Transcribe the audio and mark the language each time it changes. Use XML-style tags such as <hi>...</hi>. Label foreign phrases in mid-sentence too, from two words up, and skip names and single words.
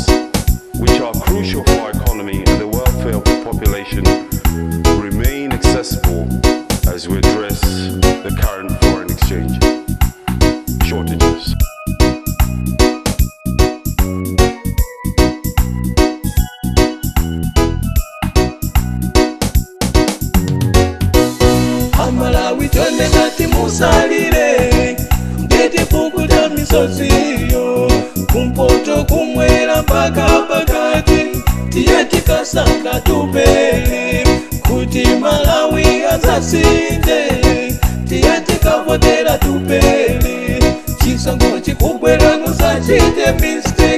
<en>which are crucial for our economy and the welfare of the population, remain accessible as we address the current foreign exchange shortages.</en> <ny>Amalawi chonde tati musalire titipukuta misoziyo kumpoto kumwera mpaka pakati tiye tikasanga tupeli kuti Malawi azasinde tiye tikafotera tupeli chisango chikubwera musachite mistake</ny>